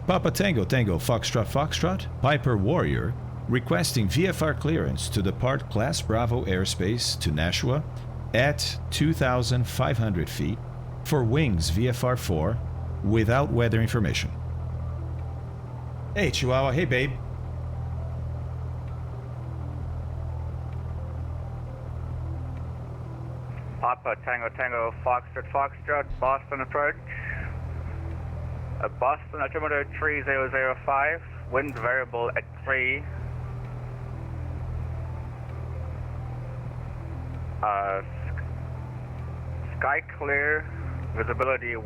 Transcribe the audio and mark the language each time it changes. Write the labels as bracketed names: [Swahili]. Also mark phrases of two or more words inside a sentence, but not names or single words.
[English] Papa Tango Tango Foxtrot Foxtrot. Piper Warrior requesting VFR clearance to depart Class Bravo airspace to Nashua at 2,500 feet for Wings VFR 4 without weather information. Hey Chihuahua, hey babe. Papa Tango Tango Foxtrot Foxtrot Boston approach. Boston altimeter 3005, wind variable at 3. Sky clear, visibility 10.